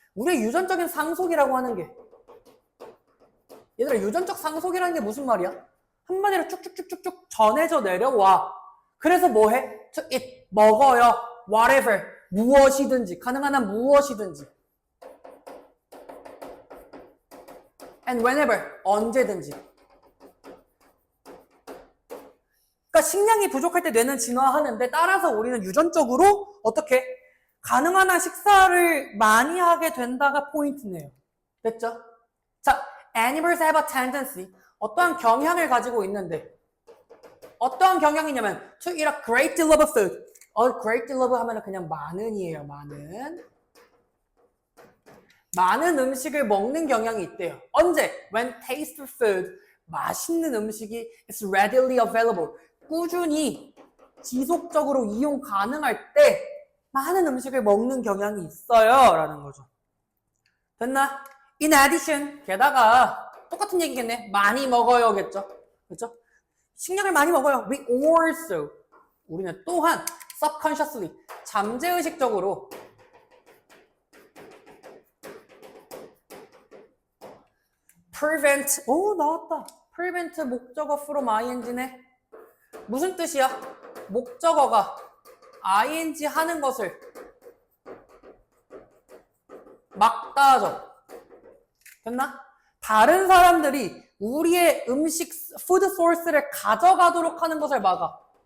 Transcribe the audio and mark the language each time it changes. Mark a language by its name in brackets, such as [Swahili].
[Korean] 우리의 유전적인 상속이라고 하는 게 얘들아 유전적 상속이라는 게 무슨 말이야? 한마디로 쭉쭉쭉쭉쭉 전해져 내려와. 그래서 뭐해? [English] To eat, [Korean] 먹어요. [English] Whatever. [Korean] 무엇이든지, 가능한 한 무엇이든지. [English] And whenever, [Korean] 언제든지. 그러니까 식량이 부족할 때 뇌는 진화하는데 따라서 우리는 유전적으로 어떻게? 가능한 한 식사를 많이 하게 된다가 포인트네요. 됐죠? 자, [English] animals have a tendency. [Korean] 어떠한 경향을 가지고 있는데 어떠한 경향이냐면 [English] to eat a great deal of food. [Korean] great deal of 하면 그냥 많은이에요. 많은 음식을 먹는 경향이 있대요. 언제? [English] When tasty food, [Korean] 맛있는 음식이 [English] is readily available. [Korean] 꾸준히 지속적으로 이용 가능할 때 많은 음식을 먹는 경향이 있어요. 라는 거죠. 됐나? [English] In addition, [Korean] 게다가 똑같은 얘기겠네. 많이 먹어요겠죠. 그렇죠? 식량을 많이 먹어요. [English] We also, [Korean] 우리는 또한 subconsciously, 잠재의식적으로 prevent, 오 나왔다. [English] prevent 목적어 from ing네. [Korean] 무슨 뜻이야? 목적어가 ing 하는 것을 막다하죠. 됐나? 다른 사람들이 우리의 음식, 푸드 소스를 가져가도록 하는 것을 막아.